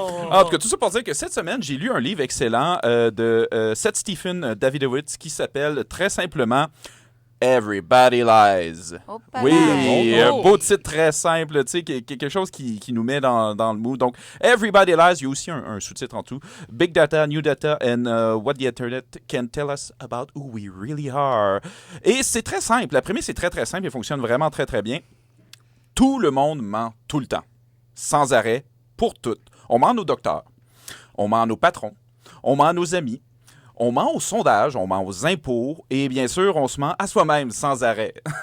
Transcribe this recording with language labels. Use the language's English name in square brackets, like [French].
[French] En tout cas, tout ça pour dire que cette semaine, j'ai lu un livre excellent de Seth Stephen Davidowitz qui s'appelle très simplement Everybody Lies. Oui, un beau titre très simple, tu sais, quelque chose qui nous met dans le mood. Donc, Everybody Lies, il y a aussi un sous-titre en tout. [English] Big Data, New Data, and What the Internet can tell us about who we really are. [French] Et c'est très simple. La prémisse est très, très simple et fonctionne vraiment très, très bien. Tout le monde ment tout le temps, sans arrêt, pour tout. On ment à nos docteurs, on ment à nos patrons, on ment à nos amis, on ment aux sondages, on ment aux impôts et bien sûr, on se ment à soi-même sans arrêt.